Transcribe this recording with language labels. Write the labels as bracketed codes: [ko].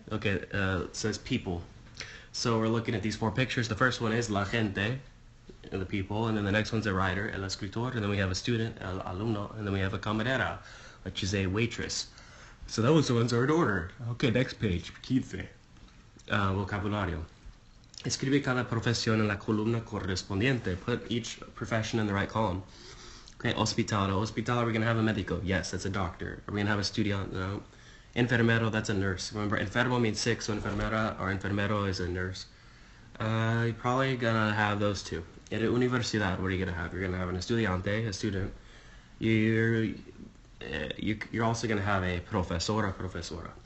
[en] Okay, it says people. So we're looking at these 4 pictures. The first one is la gente, the people, and then the next one's a writer, el escritor, and then we have a student, el alumno, and then we have a camarera, which is a waitress. So those ones are in order. Okay, next page, 15. Vocabulario. [es] Escribe cada profesión en la columna correspondiente. [en] Put each profession in the right column. Okay, hospital. Hospital, are we going to have a médico? Yes, that's a doctor. Are we going to have a estudiante? No. Enfermero, that's a nurse. Remember, enfermo means sick, so enfermera or enfermero is a nurse. You're probably going to have those two. At universidad, what are you going to have? You're going to have an estudiante, a student. You're also going to have a profesora.